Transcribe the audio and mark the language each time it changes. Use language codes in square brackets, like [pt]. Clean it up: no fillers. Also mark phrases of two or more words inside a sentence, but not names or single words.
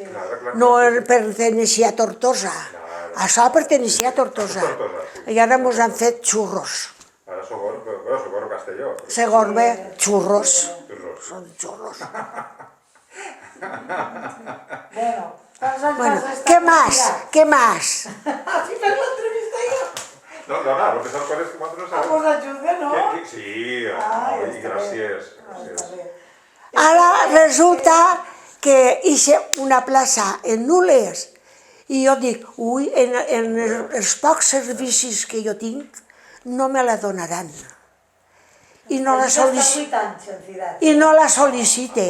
[ca] No perteneixia a Tortosa. Això perteneixia a Tortosa. I ara ens han fet xurros. Ara Sogorb Castelló. Segorbe, xurros. Xurros. Són xurros. Bueno, quants anys Bueno, vas estar? [es] ¿qué más? ¿Qué más? [ca] Así per l'entrevista jo. No, dona, [es] lo que son cosas que nosotros Ah, sabemos. [ca] pues ajuda, no? [es] Sí, Ah, y gracias. [ca] Està bé. Ara resulta que hice una plaça en Nules i jo dic, ui, en els pocs servicis que jo tinc no me la donaran. I no la sol·licite. I no la sol·licite.